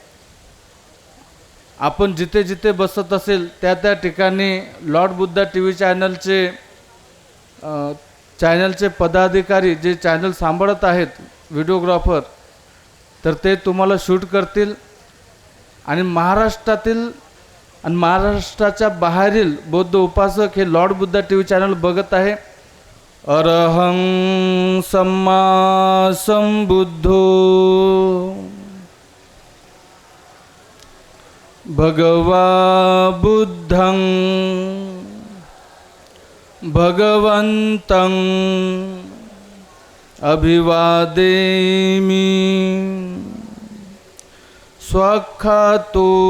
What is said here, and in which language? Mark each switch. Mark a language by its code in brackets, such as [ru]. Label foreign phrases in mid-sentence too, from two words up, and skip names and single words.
[mr] आपण जिथे जिथे बसत असेल त्या त्या ठिकाणी लॉर्ड बुद्धा टी व्ही चॅनलचे पदाधिकारी जे चॅनल सांभाळत आहेत व्हिडिओग्राफर, तर ते तुम्हाला शूट करतील आणि महाराष्ट्रातील आणि महाराष्ट्राच्या बाहेरील बौद्ध उपासक हे लॉर्ड बुद्धा टी व्ही चॅनल बघत आहे. [pi] अरहं सम्मा संबुद्धो भगवा बुद्धं भगवन्तं अभिवादेमि स्वाख्यातो